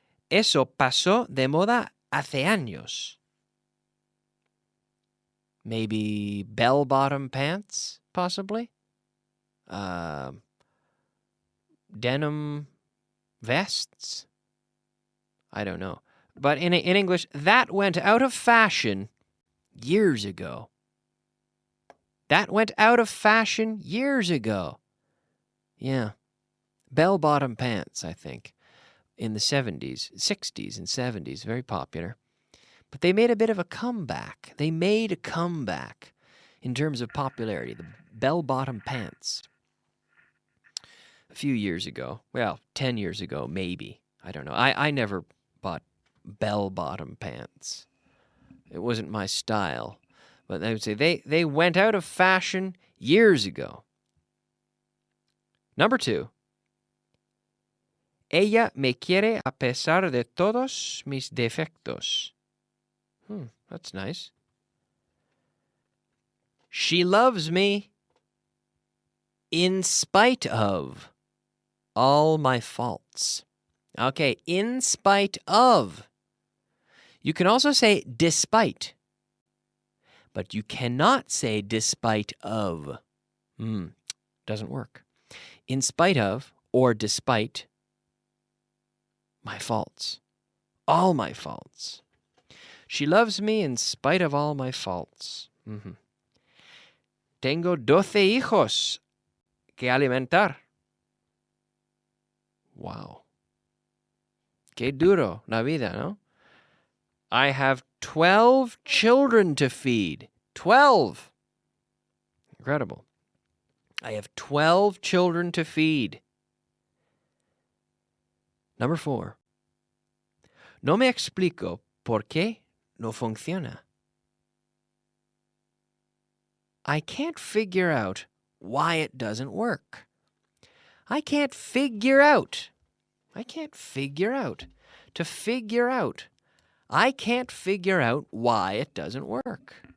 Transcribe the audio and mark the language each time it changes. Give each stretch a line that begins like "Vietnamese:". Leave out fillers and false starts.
Spanish: Eso pasó de moda hace años.
English: Maybe bell-bottom pants, possibly? Denim vests? I don't know. But in English, that went out of fashion years ago. That went out of fashion years ago. Yeah. Bell-bottom pants, I think, in the 70s, 60s and 70s, very popular. But they made a bit of a comeback. They made a comeback in terms of popularity, the bell-bottom pants. A few years ago, well, 10 years ago, maybe. I don't know. I never bought bell-bottom pants. It wasn't my style. But I would say they went out of fashion years ago. Number 2.
Spanish: Ella me quiere a pesar de todos mis defectos.
English: That's nice. She loves me in spite of all my faults. Okay, in spite of. You can also say despite, but you cannot say despite of. Doesn't work. In spite of or despite my faults. All my faults. She loves me in spite of all my faults.
Spanish: Tengo 12 hijos que alimentar. Wow. Qué duro la vida, ¿no?
English: I have 12 children to feed. 12. Incredible. I have 12 children to feed. Number 4.
Spanish: No me explico por qué no funciona.
English: I can't figure out why it doesn't work. I can't figure out. I can't figure out. To figure out. I can't figure out why it doesn't work.